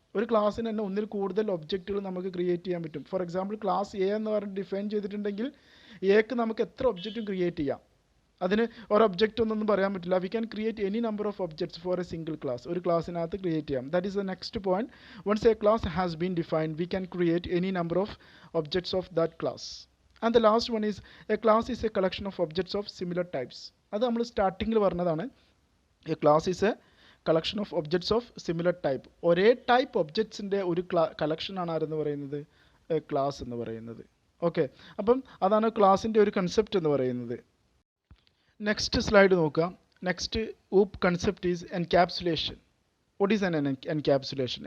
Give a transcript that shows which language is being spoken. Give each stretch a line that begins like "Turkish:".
Malayalam: ഒരു ക്ലാസ്സിന് തന്നെ ഒന്നിൽ കൂടുതൽ ഒബ്ജക്റ്റുകൾ നമുക്ക് ക്രിയേറ്റ് ചെയ്യാൻ പറ്റും.
English: for example
Malayalam: ക്ലാസ് എ എന്ന് പറഞ്ഞ് ഡിഫൈൻ ചെയ്തിട്ടുണ്ടെങ്കിൽ എക്ക് നമുക്ക് എത്ര ഒബ്ജക്റ്റും ക്രിയേറ്റ് ചെയ്യാം. അതിന് ഒരു ഒബ്ജക്റ്റ് ഒന്നൊന്നും പറയാൻ പറ്റില്ല.
English: We can create any number of objects for a single class.
Malayalam: ഒരു ക്ലാസ്സിനകത്ത് ക്രിയേറ്റ് ചെയ്യാം.
English: That is the next point. Once a class has been defined we can create any number of objects of that class. And the last one is a class is a collection of objects of similar types.
Malayalam: അത് നമ്മൾ സ്റ്റാർട്ടിങ്ങിൽ പറഞ്ഞതാണ്.
English: A class is a collection of objects of similar type.
Malayalam: ഒരേ type ഒബ്ജക്ട്സിൻ്റെ ഒരു കളക്ഷനാണ് ആരെന്ന് പറയുന്നത്, class എന്ന് പറയുന്നത്. ഓക്കെ, അപ്പം അതാണ് ക്ലാസിൻ്റെ ഒരു കൺസെപ്റ്റ് എന്ന് പറയുന്നത്. നെക്സ്റ്റ് സ്ലൈഡ് നോക്കുക.
English: Next OOP concept is encapsulation. What is encapsulation?